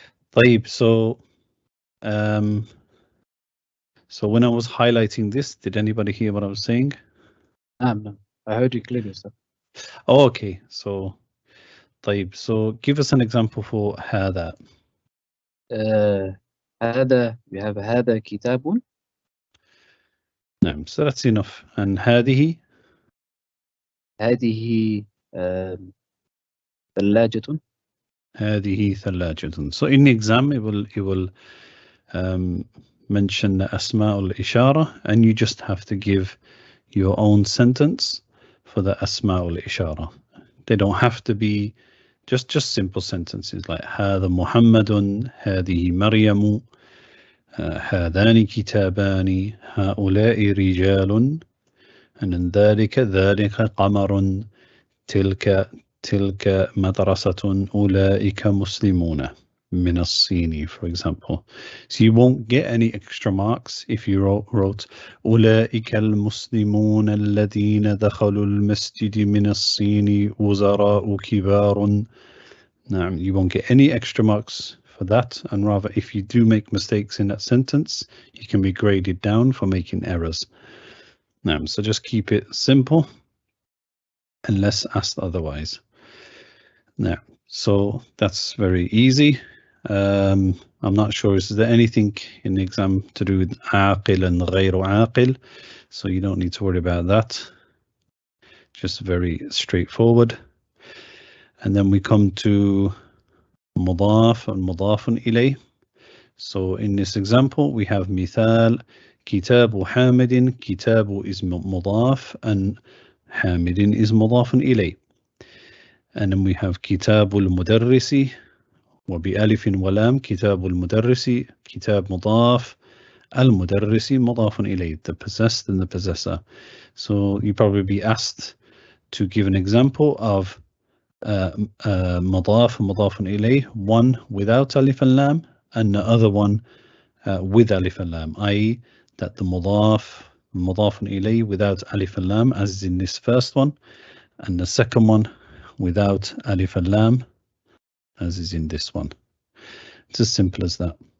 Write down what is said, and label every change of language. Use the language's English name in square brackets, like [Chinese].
[Arabic] طيب, [English] so when I was highlighting this, did anybody hear what I was saying? No. I heard you clearly, Ustad. Oh, okay, so [Arabic] طيب, [English] so give us an example for هذا. [Arabic] هذا, [English] we have [Arabic] هذا كتاب. [English] نعم, so that's enough. And هذه? [Arabic] هذه ثلاجة. هذه ثلاجة. [English] So in the exam, it will mention the أسماء الإشارة, and you just have to give your own sentence for the أسماء الإشارة. They don't have to be just simple sentences like [Arabic] هذا محمد, هذه مريم, هذان كتابان, هؤلاء رجال, [English] and then [Arabic] ذلك قمر, تلك مدرسة, أولئك مسلمون من الصين, [English] for example. So you won't get any extra marks if you wrote [Arabic] أولئك المسلمون الذين دخلوا المسجد من الصين وزراء كبار. [English] You won't get any extra marks for that, and rather if you do make mistakes in that sentence, you can be graded down for making errors. So just keep it simple unless asked otherwise. So that's very easy. I'm not sure, is there anything in the exam to do with عاقل and غير عاقل? So you don't need to worry about that. Just very straightforward. And then we come to مضاف and مضاف إليه. So in this example we have [Arabic] مثال كتاب حامد. كتاب is مضاف and حامد is مضاف إليه. [English] And then we have [Arabic] كتاب المدرس وبألف ولام. كتاب المدرس, كتاب مضاف, المدرس مضاف إليه, [English] the possessed and the possessor. So you probably be asked to give an example of مضاف مضاف إليه, one without alif and lam and the other one with alif and lam, i.e. that the مضاف إليه without alif and lam, as is in this first one, and the second one without alif and lam, as is in this one. It's as simple as that.